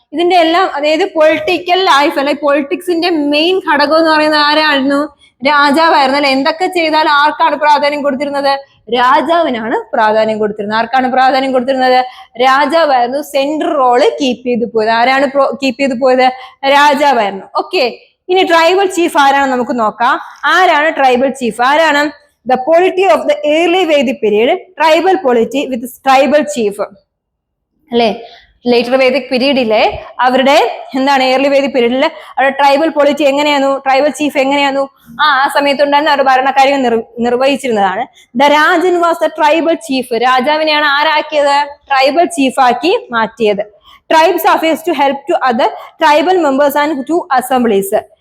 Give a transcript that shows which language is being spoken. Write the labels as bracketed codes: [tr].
[ml] ഇതിന്റെ എല്ലാം, അതായത് പൊളിറ്റിക്കൽ ലൈഫ് അല്ലെ പൊളിറ്റിക്സിന്റെ മെയിൻ ഘടകം എന്ന് പറയുന്നത് ആരായിരുന്നു? രാജാവായിരുന്നു അല്ലെ? എന്തൊക്കെ ചെയ്താൽ ആർക്കാണ് പ്രാധാന്യം കൊടുത്തിരുന്നത്? രാജാവിനാണ് പ്രാധാന്യം കൊടുത്തിരുന്നത്. ആർക്കാണ് പ്രാധാന്യം കൊടുത്തിരുന്നത്? രാജാവായിരുന്നു സെൻട്രൽ റോള് കീപ്പ് ചെയ്തു പോയത്. ആരാണ് കീപ്പ് ചെയ്തു പോയത്? രാജാവായിരുന്നു. ഓക്കെ, ഇനി ട്രൈബൽ ചീഫ് ആരാണെന്ന് നമുക്ക് നോക്കാം. ആരാണ് ട്രൈബൽ ചീഫ്? ആരാണ്? [en] The polity of the early Vedic period, tribal polity with tribal chief. [ml] അല്ലെ? ലേറ്റർ വേദിക് പീരീഡിലെ അവരുടെ എന്താണ്, ഏർലി വേദിക് പീരീഡിലെ അവരുടെ ട്രൈബൽ പൊളിറ്റി എങ്ങനെയായിരുന്നു? ട്രൈബൽ ചീഫ് എങ്ങനെയായിരുന്നു? ആ സമയത്തുണ്ടായിരുന്ന അവരുടെ ഭരണകാര്യം നിർവഹിച്ചിരുന്നതാണ്. [en] The Rajan was the tribal chief. [ml] രാജാവിനെയാണ് ആരാക്കിയത്? [en] tribal chief [ml] ആക്കി മാറ്റിയത്. [en] Tribes affairs to help to other tribal members and to assemblies.